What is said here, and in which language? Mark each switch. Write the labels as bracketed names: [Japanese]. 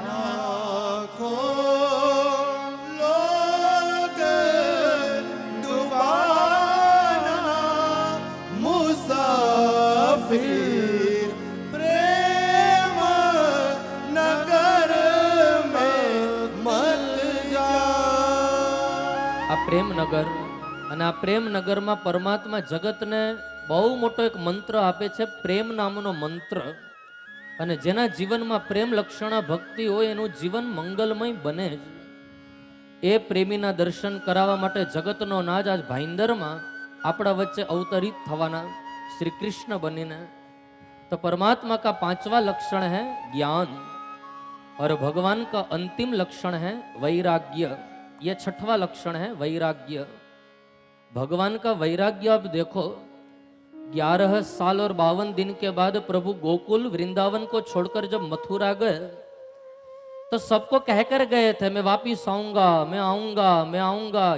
[Hindi] लाखों लोग डुबाना मुसाफिर प्रेम नगर में मत जा। [Gujarati] આ પ્રેમનગર અને આ પ્રેમનગરમાં પરમાત્મા જગતને બહુ મોટો એક મંત્ર આપે છે, પ્રેમ નામનો મંત્ર. અને જેના જીવનમાં પ્રેમ લક્ષણા ભક્તિ હોય એનું જીવન મંગલમય બને જ. એ પ્રેમીના દર્શન કરાવવા માટે જગતનો નાજ આજ ભાઈંદરમાં આપણા વચ્ચે અવતરિત થવાના श्री कृष्ण बनीने. [Hindi] तो परमात्मा का 5वां लक्षण है ज्ञान और भगवान का अंतिम लक्षण है वैराग्य. ये 6वां लक्षण है वैराग्य. भगवान का वैराग्य आप देखो, 11 साल और 52 दिन के बाद प्रभु गोकुल वृंदावन को छोड़कर जब मथुरा गए तो सबको कहकर गए थे मैं वापिस आऊंगा, मैं आऊंगा, मैं आऊंगा.